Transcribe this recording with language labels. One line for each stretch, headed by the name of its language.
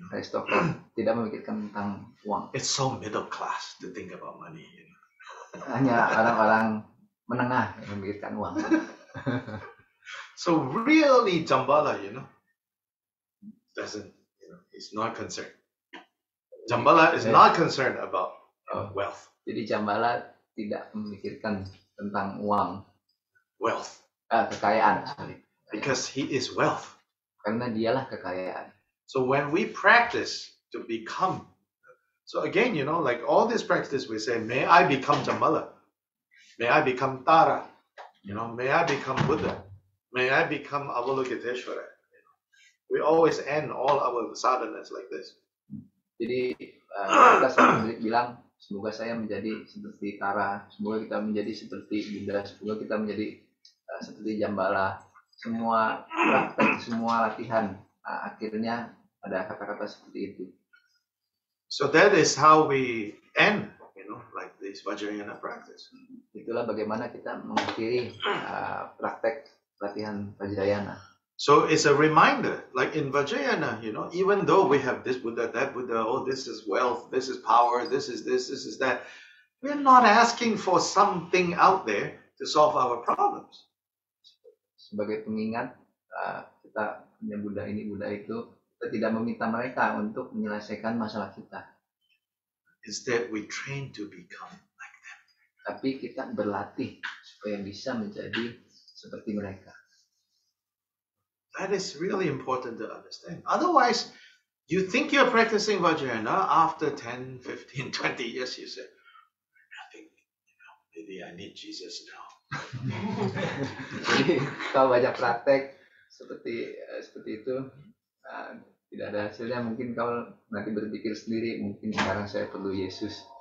Indonesian: Aristokrat tidak memikirkan tentang uang.
English: It's so middle class to think about money,
Indonesian: Hanya orang-orang menengah yang memikirkan uang.
English: So really, Jambala, doesn't, he's not concerned. Jambala is not concerned about wealth.
Indonesian: Jadi Jambala tidak memikirkan tentang uang.
English: Wealth.
Indonesian: Kekayaan, sorry.
English: Because he is wealth.
Indonesian: Karena dialah kekayaan.
English: So when we practice to become, so again, like all this practice, we say, may I become Jambala. May I become Tara. May I become Buddha. May I become Avalokiteshvara. We always end all our sadhanas like this.
Indonesian: Jadi kita selalu bilang, semoga saya menjadi seperti Tara, semoga kita menjadi seperti Buddha, semoga kita menjadi seperti Jambala. Semua praktek, semua latihan, akhirnya ada kata-kata seperti itu.
English: So that is how we end, like this Vajrayana practice.
Indonesian: Itulah bagaimana kita mengakhiri praktek latihan Vajrayana.
English: So it's a reminder, like in Vajrayana, even though we have this Buddha, that Buddha, oh, this is wealth, this is power, this is this is that, we're not asking for something out there to solve our problems.
Indonesian: Sebagai pengingat, kita punya Buddha ini, Buddha itu, kita tidak meminta mereka untuk menyelesaikan masalah kita.
English: Instead, we train to become like them.
Indonesian: Tapi kita berlatih supaya bisa menjadi seperti mereka.
English: That is really important to understand. Otherwise, you think you're practicing Vajrayana, after 10, 15, 20 years, you say, nothing, maybe I need Jesus now.
Indonesian: Jadi kalau banyak praktek seperti itu, tidak ada hasilnya, mungkin kau nanti berpikir sendiri, mungkin sekarang saya perlu Yesus.